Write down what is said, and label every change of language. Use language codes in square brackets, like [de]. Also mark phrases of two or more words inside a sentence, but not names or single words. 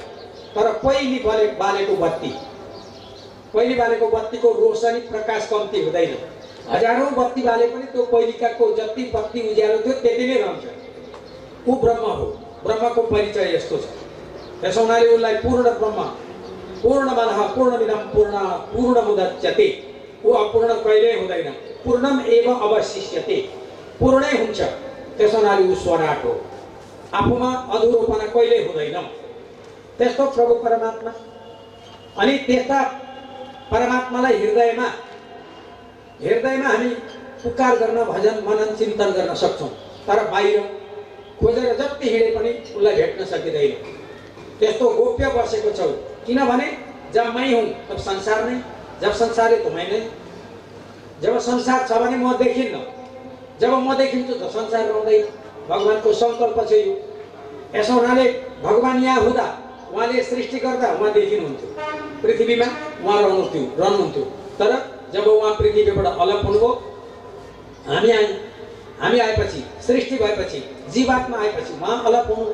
[ne] तर पहिले बालेको बत्ती, पहिले बालेको बत्तीको रोशनी प्रकाश कम्ती हुँदैन। हजारौँ बत्ती बाले पनि त्यो पहिलेकाको जति बत्ती उज्यालो थियो त्यति नै रहन्छ। ऊ ब्रह्म हो। ब्रह्मको परिचय यस्तो छ। त्यसो हुनाले उसलाई पूर्ण ब्रह्म, [sa] पूर्णमदः पूर्णमिदं पूर्णमुदच्यते, [ne] ऊ अपूर्ण कहिल्यै हुँदैन। [sa] पूर्णम एव अवशिष्यते, [ne] पूर्णै हुन्छ। त्यसो हुनाले ऊ स्वराट हो, आफूमा अधुरोपना कहिल्यै हुँदैन। त्यस्तो प्रभु परमात्मा। अनि त्यस्ता परमात्मालाई हृदयमा हामी पुकार गर्न, भजन मनन चिन्तन गर्न सक्छौँ। तर बाहिर खोजेर जति हिँडे पनि उसलाई भेट्न सकिँदैन। त्यस्तो गोप्य बसेको छौ, किनभने [hi] जब मैं हूँ तब संसार नहीं, जब संसार है तो मैं नहीं। [ne] जब संसार छ भने म देखिन्न, जब म देखिन्छु त संसार रहँदैन। भगवानको सङ्कल्प छ यो। यसो हुनाले भगवान यहाँ हुँदा उहाँले सृष्टि गर्दा उहाँ देखिनुहुन्थ्यो, पृथ्वीमा उहाँ रहनुहुन्थ्यो। तर जब उहाँ पृथ्वीबाट अलग हुनुभयो, हामी आएपछि, सृष्टि भएपछि, जीवात्मा आएपछि उहाँ अलग हुनु।